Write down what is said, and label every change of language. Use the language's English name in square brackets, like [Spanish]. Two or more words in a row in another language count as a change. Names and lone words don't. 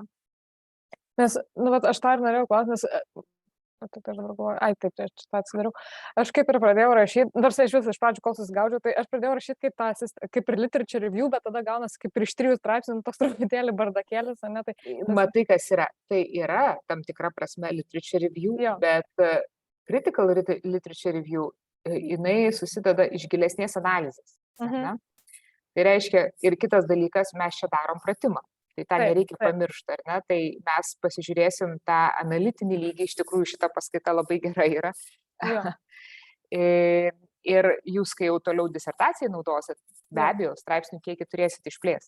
[Lithuanian] Nes, aš tą ir norėjau klausti, nes, aš dabar galvoju, taip, aš tą atsidariau. Aš kaip ir pradėjau rašyti, nors iš vis iš pradžių, kol susigaudžiau, tai aš pradėjau rašyti kaip ir [English] literature review, [Lithuanian] bet tada gaunasi kaip ir iš 3 straipsnių, toks truputėlį bardakėlis, ne? Matai, kas yra. Tai yra tam tikra prasme [English] literature review, [Lithuanian] bet [English] critical literature review, [Lithuanian] jinai susideda iš gilesnės analizės. Tai reiškia, ir kitas dalykas, mes čia darom pratimą. Tai tą nereikia pamiršti, ar ne? Tai mes pasižiūrėsim tą analitinį lygį, iš tikrųjų šita paskaita labai gera yra. Ir jūs, kai jau toliau disertacijai naudosit, be abejo, straipsnių kiekį turėsit išplėsti.